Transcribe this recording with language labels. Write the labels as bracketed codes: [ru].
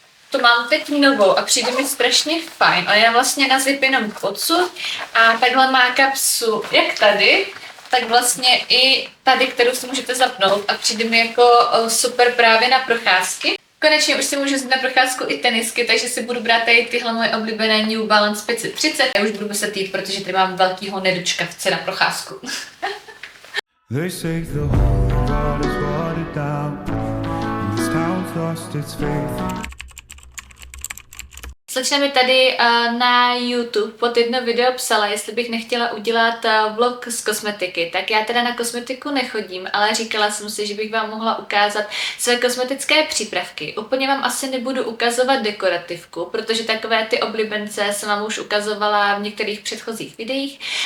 [cs] To mám teď novou a přijde mi strašně fajn, ale já vlastně na zip jenom odsud a takhle má kapsu jak tady, tak vlastně i tady, kterou si můžete zapnout a přijde mi jako super právě na procházky. Konečně už si můžu vzít na procházku i tenisky, takže si budu brát tady tyhle moje oblíbené New Balance 530. Já už budu muset jít, protože tady mám velkýho nedočkavce na procházku. [en] They say the whole world is watered down. This town's lost its faith. [cs] Slečna mi tady na YouTube pod jedno video psala, jestli bych nechtěla udělat vlog z kosmetiky. Tak já teda na kosmetiku nechodím, ale říkala jsem si, že bych vám mohla ukázat své kosmetické přípravky. Úplně vám asi nebudu ukazovat dekorativku, protože takové ty oblíbence jsem vám už ukazovala v některých předchozích videích.